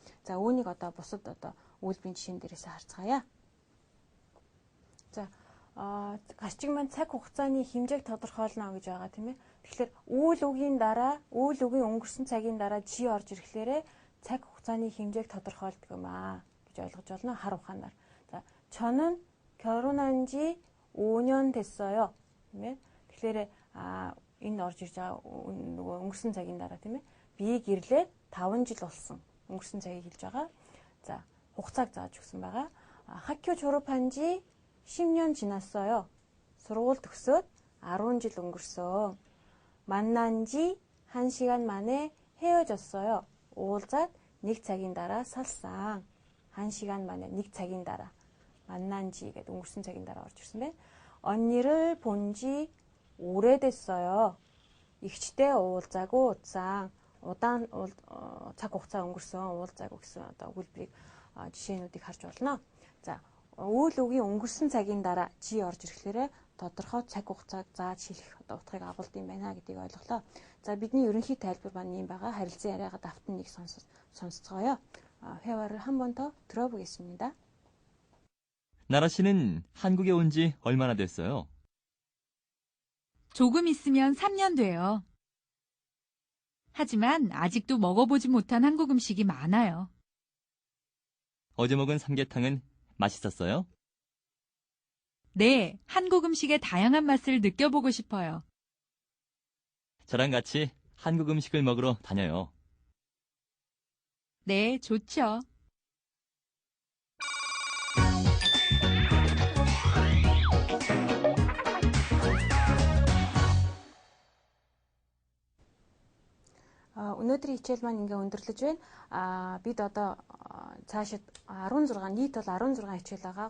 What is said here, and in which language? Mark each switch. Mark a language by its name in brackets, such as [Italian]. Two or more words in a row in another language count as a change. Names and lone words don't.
[Mongolian] За үүнийг одоо бусад одоо үйлбэрийн жишээн дээрээс харцгаая. За гарчиг маань цаг хугацааны хэмжээг тодорхойлно гэж байгаа тийм ээ. Тэгэхээр үйл үгийн өнгөрсөн цагийн дараа G орж ирэхлээрээ цаг хугацааны хэмжээг тодорхойлдог юм аа гэж ойлгож байна хар ухаанаар. [Korean] За 저는 결혼한 지 5년 됐어요. [Mongolian] тийм ээ. Тэгэхээр энэ орж ирж байгаа нөгөө өнгөрсөн цагийн дараа тийм ээ. Би гэрлээд 5 жил болсон. Өнгөрсөн цагийг хэлж байгаа. За хугацааг зааж өгсөн байгаа. [Korean] 학교 졸업한 지 10년 지났어요. [Mongolian] сургууль төгсөөд 10 жил өнгөрсөн. [Korean] 만난 지 1시간 만에 헤어졌어요. [Mongolian] уулзаад 1 цагийн дараа салсан. [Korean] 1시간 만에 [Mongolian] 1 цагийн дараа. [Korean] 만난 지 [Mongolian] гэдэг өнгөрсөн цагийн дараа орж ирсэн байна. [Korean] 언니를 본 지 오래됐어요. [Mongolian] ихчтэй уулзаагүй удсан. Удаан цаг хугацаа өнгөрсөн уулзаагүй гэсэн одоо өгүүлбэрийг жишээнүүдийг харж болно. За үйл үгийн өнгөрсөн цагийн дараа G орж ирэхлээрээ тодорхой цаг хугацааг зааж хэлэх одоо утгыг агуулд юм байна гэдгийг ойлголоо. За бидний ерөнхий тайлбар маань юм байгаа. Харилцан яриагаа давтан нэг сонсцго요. [Korean] 회화를 한 번 더 들어보겠습니다. 나라 씨는 한국에 온 지 얼마나 됐어요? 조금 있으면 3년 돼요. 하지만 아직도 먹어보지 못한 한국 음식이 많아요. 어제 먹은 삼계탕은 맛있었어요? 네, 한국 음식의 다양한 맛을 느껴보고 싶어요. 저랑 같이 한국 음식을 먹으러 다녀요. 네, 좋죠. [Mongolian] Өнөөдрийн хичээл маань ингээ өндөрлөж байна. Бид одоо цаашид 16 нийт бол 16 хичээл байгаа.